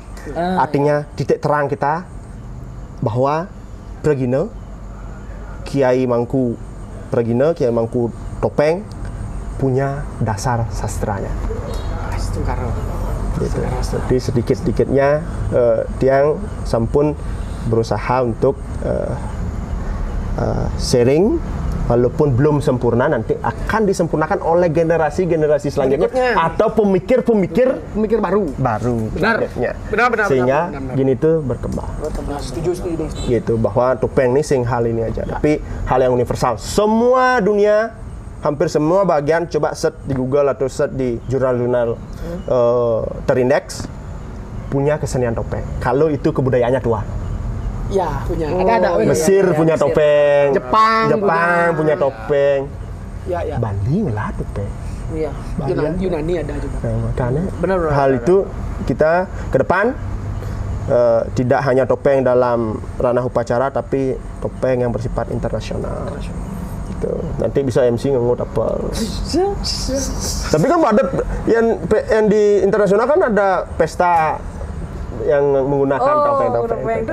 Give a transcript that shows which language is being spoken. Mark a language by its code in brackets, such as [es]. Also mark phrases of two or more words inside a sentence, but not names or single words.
[id] Artinya titik terang kita bahwa Pregina, Kiai Mangku Pregina, Kiai Mangku Topeng punya dasar sastranya. Gitu. Jadi sedikit-sedikitnya [ban] tiang sampun [id] berusaha untuk sharing, walaupun belum sempurna, nanti akan disempurnakan oleh generasi-generasi selanjutnya atau pemikir-pemikir baru. Benar. Sehingga benar. gini tuh berkembang. Setuju. Gitu, bahwa topeng ini sing hal ini aja, tapi hal yang universal. Semua dunia, hampir semua bagian, coba search di Google atau search di jurnal-jurnal terindeks, punya kesenian topeng. Kalau itu kebudayaannya tua. Ya, punya. Ada. Mesir punya topeng. Jepang punya topeng. Ya. Bali ngelah topeng. Iya. Yunani ada juga. Makanya Benar. hal itu kita ke depan tidak hanya topeng dalam ranah upacara, tapi topeng yang bersifat internasional. Gitu. Nanti bisa MC ngengut apa. Tapi kan ada yang di internasional kan ada pesta yang menggunakan topeng-topeng.